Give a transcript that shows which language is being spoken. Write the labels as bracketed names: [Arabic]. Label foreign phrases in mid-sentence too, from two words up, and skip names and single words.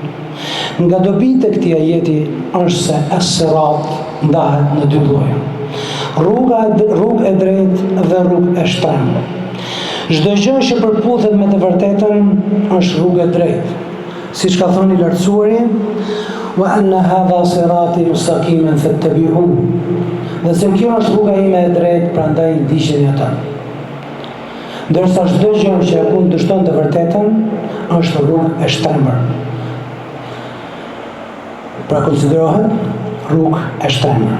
[Albanian] Nga dobitë e këtij ajeti është se as-sirat ndahet në dy lloje. Rrugë e drejtë dhe rrugë e shtrenjtë. Çdo gjë që përputhet me të vërtetën është rrugë e drejtë. Siç ka thënë i lartësuari, [Arabic] وأن هذا صراطي مستقيما فاتبعوه. [Albanian] Dhe se kjo është rruga ime e drejtë, prandaj ndiqeni atë. Ndërsa çdo gjë që kundërshton të vërtetën është rrugë e shtrenjtë. Pra konsiderohet rrugë e shtrenjtë.